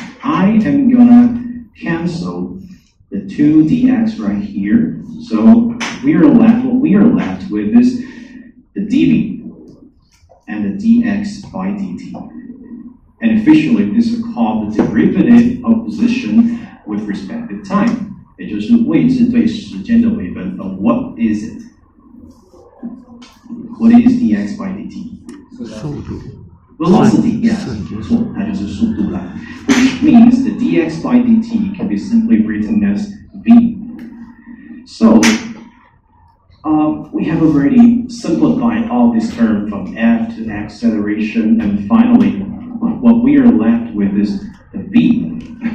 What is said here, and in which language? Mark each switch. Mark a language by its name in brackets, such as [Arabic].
[English] I am gonna cancel the 2 dx right here. So what we are left with is the dv and the dx by dt. And officially, this is called the derivative of position with respect to time. [Chinese] 也就是位置对时间的微分。 [English] What is it? What is dx by dt? [Chinese] 速度 [English] Velocity, yes, [Chinese] 没错，它就是速度啦。 [English] Which means the dx by dt can be simply written as v. So, we have already simplified all this term from f to acceleration, and finally, what we are left with is the v.